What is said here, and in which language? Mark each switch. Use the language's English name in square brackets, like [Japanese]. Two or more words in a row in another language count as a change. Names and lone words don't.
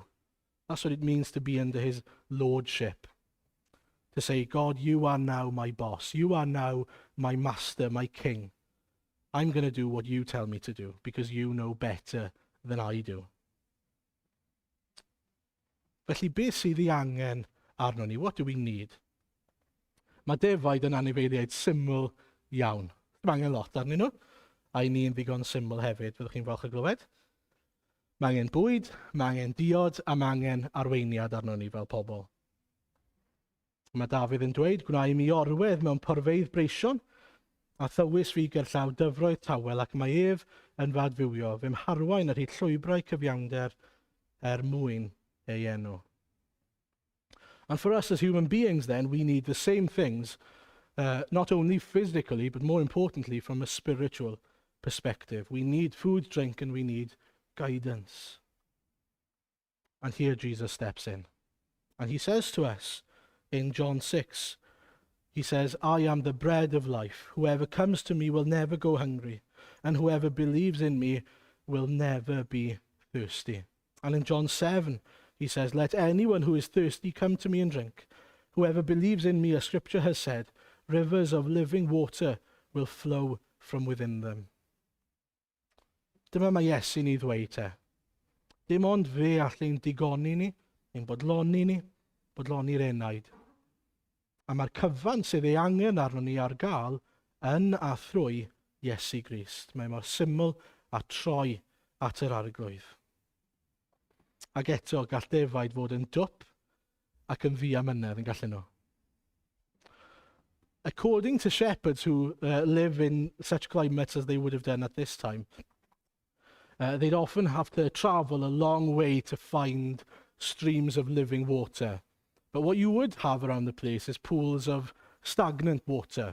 [English] That's what it means to be under his lordship. To say, God, you are now my boss. You are now my master, my king. I'm going to do what you tell me to do because you know better than I do. [Welsh] Felly, beth sydd ei angen arno ni? [English] What do we need? [Welsh] Mae defaid yn anifeiliaid syml iawn. Dim angen lot arnyn nhw. A i ni'n ddigon syml hefyd, fyddwch chi'n falch o glywed. Mae angen bwyd, mae angen diod, a mae angen arweiniad arno ni fel pobl. Mae Dafydd yn dweud, gwna i mi orwedd mewn porfeidd breision, a thywys fi gerllaw dyfroedd tawel, ac mae ef yn fadfywio, fy mharwain ar hyd llwybrau cyfiawnder mwyn ei enw. [English] And for us as human beings then, we need the same things, not only physically, but more importantly from a spiritual perspective. We need food, drink, and we need guidance. And here Jesus steps in. And he says to us in John 6, he says, I am the bread of life. Whoever comes to me will never go hungry, and whoever believes in me will never be thirsty. And in John 7, he says, let anyone who is thirsty come to me and drink. Whoever believes in me, as scripture has said, rivers of living water will flow from within them. [Welsh] Dyma mae Iesu'n ei ddweud te. Dim ond fe allai'n digoni ni, ein bodloni'r enaid. A mae'r cyfan sydd ei angen arno ni ar gael yn a thrwy Iesu Grist. Mae mor syml a troi at yr arglwydd. Ac eto gall defaid fod yn dwp ac yn ddiamynedd yn gallu nhw. [English] According to shepherds who live in such climates as they would have done at this time, they'd often have to travel a long way to find streams of living water. But what you would have around the place is pools of stagnant water.